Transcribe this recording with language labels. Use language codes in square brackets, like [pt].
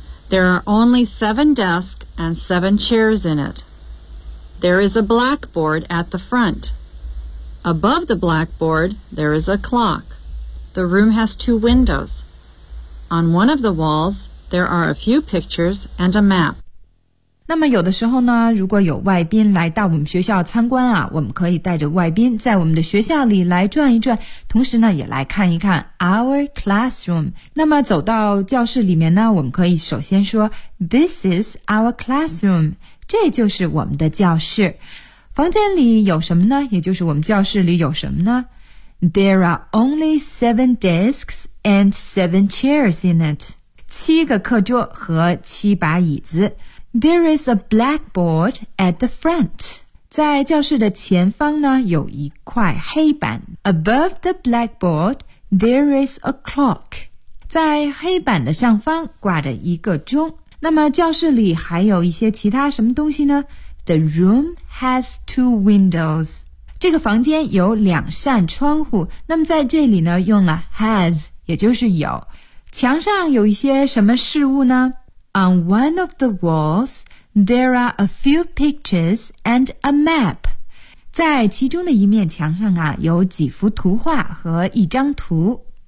[en] There are only 7 desks and 7 chairs in it. There is a blackboard at the front. Above the blackboard, there is a clock. The room has 2 windows. On one of the walls, there are a few pictures and a map. [zh] 那么有的时候呢，如果有外宾来到我们学校参观啊，我们可以带着外宾在我们的学校里来转一转，同时呢也来看一看 [en] our classroom。 [zh] 那么走到教室里面呢，我们可以首先说 [en] this is our classroom， [zh] 这就是我们的教室。房间里有什么呢？也就是我们教室里有什么呢？ [en] There are only 7 desks and 7 chairs in it， [zh] 7个课桌和7把椅子。 [en] There is a blackboard at the front. [zh] 在教室的前方呢，有一块黑板。 [en] Above the blackboard, there is a clock. [zh] 在黑板的上方挂着一个钟。那么教室里还有一些其他什么东西呢？ [en] The room has 2 windows. [zh] 这个房间有两扇窗户。那么在这里呢，用了 has, 也就是有。墙上有一些什么事物呢？ [en] On one of the walls, there are a few pictures and a map. [zh] 在其中的一面墙上啊，有几幅图画和一张图。